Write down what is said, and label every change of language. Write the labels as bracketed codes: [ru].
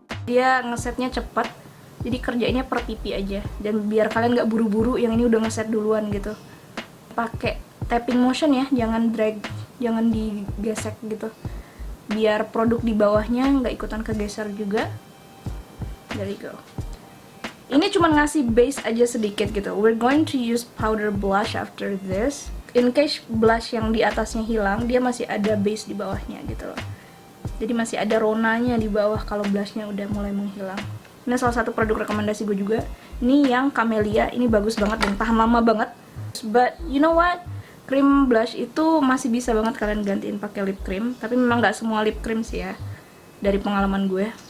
[id] Dia ngesetnya cepet, jadi kerjainnya per pipi aja. Dan biar kalian nggak buru-buru, yang ini udah ngeset duluan gitu. Pakai tapping motion ya, jangan drag, jangan digesek gitu. Biar produk di bawahnya nggak ikutan kegeser juga. [en] There you go. [id] Ini cuma ngasih base aja sedikit gitu. [en] We're going to use powder blush after this. [id] In case blush yang di atasnya hilang, dia masih ada base di bawahnya gitu loh. Jadi masih ada ronanya di bawah kalau blushnya udah mulai menghilang. Ini salah satu produk rekomendasi gue juga. Ini yang Camellia, ini bagus banget dan tahan lama banget. [en] But you know what? [id] Cream blush itu masih bisa banget kalian gantiin pakai lip cream, tapi memang nggak semua lip cream sih ya, dari pengalaman gue.